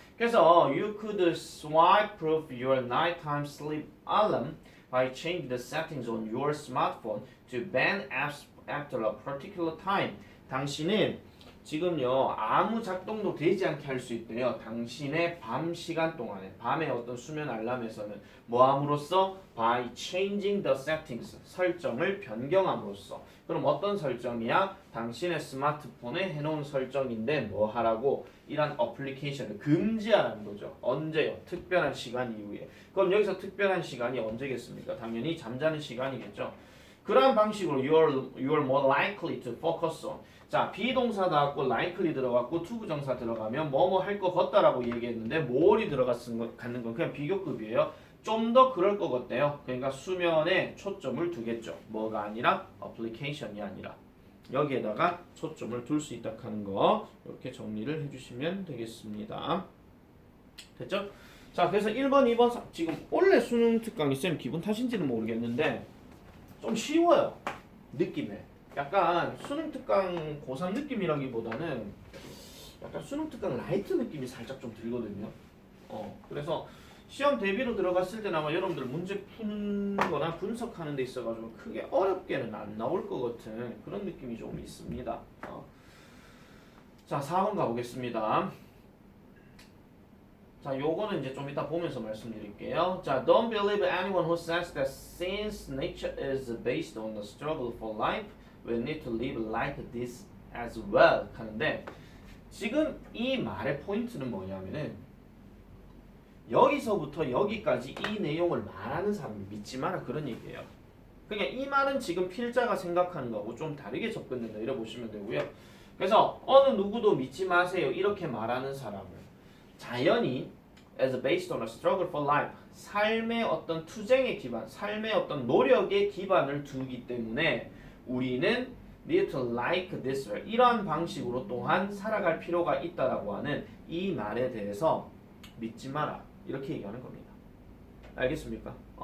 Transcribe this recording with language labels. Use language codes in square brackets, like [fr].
[en] 그래서 you could swipe proof your nighttime sleep alarm by changing the settings on your smartphone to ban apps after a particular time. [ko] 당신은 지금요 아무 작동도 되지 않게 할 수 있대요. 당신의 밤 시간 동안에 밤의 어떤 수면 알람에서는 뭐함으로써 [en] by changing the settings [ko] 설정을 변경함으로써. 그럼 어떤 설정이야? 당신의 스마트폰에 해놓은 설정인데 뭐 하라고? 이런 어플리케이션을 금지하라는 거죠. 언제요? 특별한 시간 이후에. 그럼 여기서 특별한 시간이 언제겠습니까? 당연히 잠자는 시간이겠죠. 그러한 방식으로 [en] you're more likely to focus on. [ko] 자, 비동사 나왔고 likely 들어갔고 to 부정사 들어가면 뭐뭐 할 것 같다라고 얘기했는데 more이 갖는 건 그냥 비교급이에요. 좀 더 그럴 것 같대요. 그러니까 수면에 초점을 두겠죠. 뭐가 아니라 어플리케이션이 아니라 여기에다가 초점을 둘 수 있다 하는 거 이렇게 정리를 해주시면 되겠습니다. 됐죠? 자, 그래서 1번, 2번 지금 원래 수능 특강이 쌤 기분 탓인지는 모르겠는데 좀 쉬워요. 느낌에. 약간 수능 특강 고3 느낌이라기보다는 약간 수능 특강 라이트 느낌이 살짝 좀 들거든요. 그래서 시험 대비로 들어갔을 때는 아마 여러분들 문제 푸는 거나 분석하는 데 있어가지고 크게 어렵게는 안 나올 것 같은 그런 느낌이 좀 있습니다. 자, 4번 가보겠습니다. 자, 요거는 이제 좀 이따 보면서 말씀드릴게요. [en] 자, don't believe anyone who says that since nature is based on the struggle for life, we need to live like this as well. [ko] 하는데 지금 이 말의 포인트는 뭐냐면은 여기서부터 여기까지 이 내용을 말하는 사람을 믿지 마라 그런 얘기예요. 그러니까 이 말은 지금 필자가 생각하는 거하고 좀 다르게 접근된다 이렇게 보시면 되고요. 그래서 어느 누구도 믿지 마세요 이렇게 말하는 사람을 자연히 [en] as based on a struggle for life [ko] 삶의 어떤 투쟁의 기반, 삶의 어떤 노력의 기반을 두기 때문에 우리는 [en] need to like this way [ko] 이러한 방식으로 또한 살아갈 필요가 있다라고 하는 이 말에 대해서 믿지 마라 이렇게 얘기하는 겁니다. 알겠습니까?